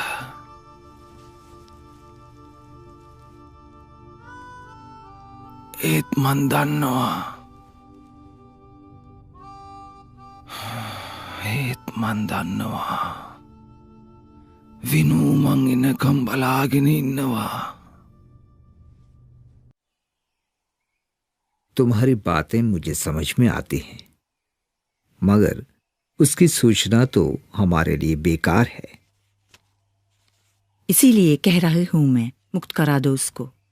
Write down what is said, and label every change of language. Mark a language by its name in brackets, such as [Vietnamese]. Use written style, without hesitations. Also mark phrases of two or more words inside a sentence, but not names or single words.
[Sinhala] ඒත් මන් දන්නවා විනු මං එනකම් බලාගෙන ඉන්නවා. [Hindi] तुम्हारी बातें मुझे समझ में आती हैं, मगर उसकी सूचना तो हमारे लिए बेकार है। इसीलिए कह रही हूं मैं, मुक्त करा दो उसको।